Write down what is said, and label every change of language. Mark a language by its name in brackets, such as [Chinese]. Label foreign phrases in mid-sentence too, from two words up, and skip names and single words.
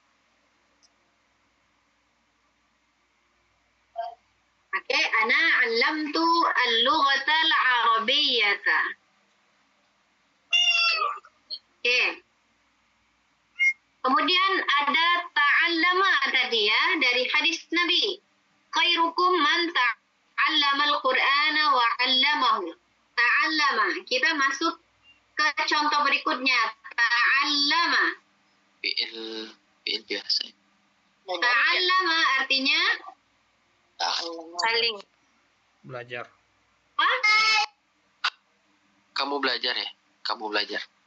[Arabic] Oke, أنا علمت اللغة العربية. [Indonesian] Oke. Kemudian ada ta'allama tadi ya, dari hadis Nabi. [Arabic] خيركم من تعلم القرآن وعلمه. [Indonesian] Ta'allama. Kita masuk ke contoh berikutnya. Ta'allama. Fi'il biasa. Ta'allama artinya Saling. Belajar. apa? Kamu belajar ya? Kamu belajar.